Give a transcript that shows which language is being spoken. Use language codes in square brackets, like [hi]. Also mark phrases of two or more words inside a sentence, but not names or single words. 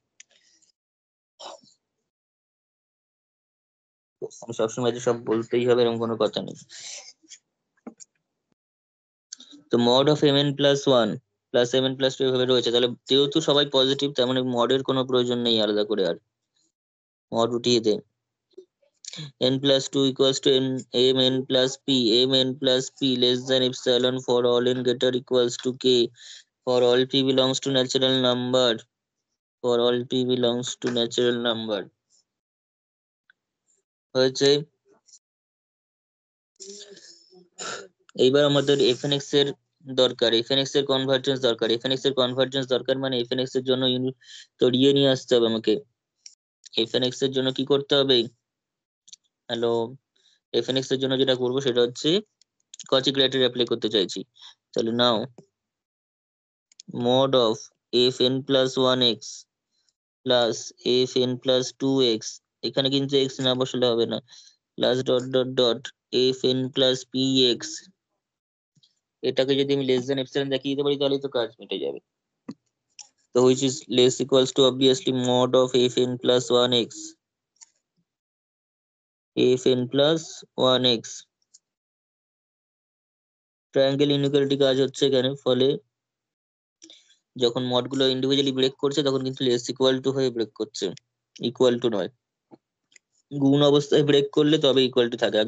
[bn] আমি সবসময় যে সব বলতেই হবে এরকম কোনো কথা নেই। তো [en] mod of mn plus 1 plus mn plus 2 [bn] এভাবে রয়েছে, তাহলে যেহেতু সবাই পজিটিভ তার মানে মডের কোনো প্রয়োজন নেই আলাদা করে, আর মড উঠিয়ে দে। [en] n plus 2 equals to mn plus p, mn plus p less than epsilon for all n greater equals to k for all p belongs to natural number, for all p belongs to natural number হয়েছে। [bn] এইবার আমাদের fnx এর দরকার, fnx এর কনভার্জেন্স দরকার, fnx এর কনভার্জেন্স দরকার মানে fnx এর জন্য ইউনিট তড়িয়ে নিয়ে আসতে হবে আমাকে। fnx এর জন্য কি করতে হবে? হ্যালো, fnx এর জন্য যেটা করবো সেটা হচ্ছে [en] Cauchy criteria apply [bn] করতে চাইছি। তাহলে নাও [en] mod of fn plus 1x plus fn plus 2x, [bn] এখানে কিন্তু x না বসালে হবে না, [en] plus dot dot dot fn plus px, [bn] এটাকে যদি আমি [en] less than epsilon [bn] দেখিয়ে দিতে পারি তাহলে তো কাজ মিটে যাবে। তো [en] which is less equals to obviously mod of fn plus 1x, fn plus 1x, triangle inequality [bn] কাজ হচ্ছে এখানে, ফলে যখন মড গুলো ইন্ডিভিজুয়ালি ব্রেক করছে তখন কিন্তু [en] less equal to [bn] হয়ে ব্রেক করছে, [en] equal to [bn] নয়। গুণ অবস্থায় ব্রেক করলে তবে [en] equal to [bn] থাকে।